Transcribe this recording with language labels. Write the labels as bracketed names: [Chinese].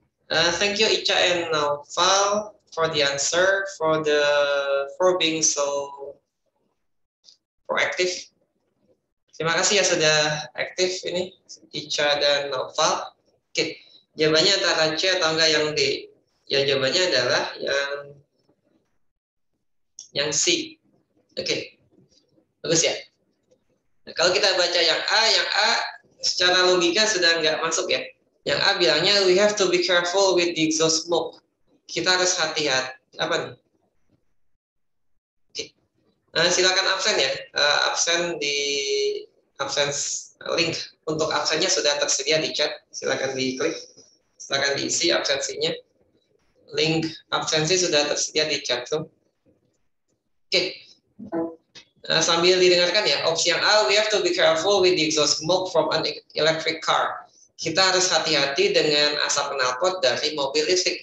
[English] Thank you, Ica and Naufal, for the answer, for being so proactive. [Indonesian] Terima kasih ya sudah aktif ini, Ica dan Naufal. Oke, jawabannya antara C atau enggak yang D? Ya, jawabannya adalah yang C. Oke, bagus ya. Nah, kalau kita baca yang A secara logika sudah nggak masuk ya. Yang A bilangnya [English] we have to be careful with the exhaust smoke. [Indonesian] Kita harus hati-hati. Apa nih? Oke. Nah, silakan absen ya. Absen di absence link untuk absennya sudah tersedia di chat. Silakan diklik. Silakan diisi absensinya. Link absensi sudah tersedia di chat tuh. Oke. Sambil didengarkan ya, opsi yang A, [English] we have to be careful with the exhaust smoke from an electric car. [Indonesian] Kita harus hati-hati dengan asap knalpot dari mobil listrik.